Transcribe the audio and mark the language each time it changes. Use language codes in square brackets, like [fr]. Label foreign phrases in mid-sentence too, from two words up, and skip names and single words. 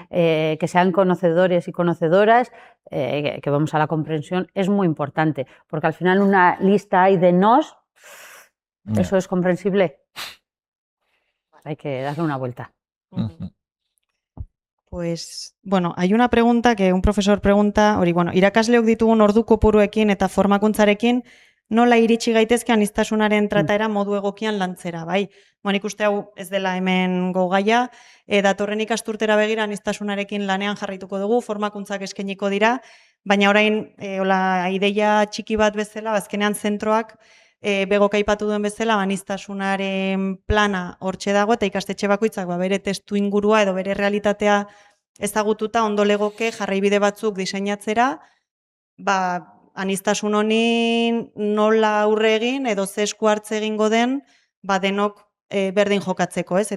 [es] que sean conocedores y conocedoras, que vamos a la comprensión, es muy importante, porque al final una lista hay de nos, Ya. ¿eso es comprensible? Hay que darle una vuelta. Ujú. Pues, bueno, hay una pregunta que un profesor pregunta, [eu] hori, bueno, irakasleok ditugun ordu kopuruekin eta formakuntzarekin nola iritsi gaitezke aniztasunaren trataera modu egokian lantzera, bai? Bueno, nik uste hau ez dela hemen gogaia, datorren ikasturtera begira aniztasunarekin lanean jarraituko dugu, formakuntzak eskainiko dira, baina orain, hola, ideia txiki bat bezala, azkenean zentroak, begok aipatu duen bezala, aniztasunaren plana hortxe dago, eta ikastetxe bakoitzak bere testu ingurua edo bere realitatea ezagututa ondo legoke jarraibide batzuk diseinatzera, aniztasun honi nola aurre egin edo ze esku hartze egingo den, denok berdin jokatzeko, ez?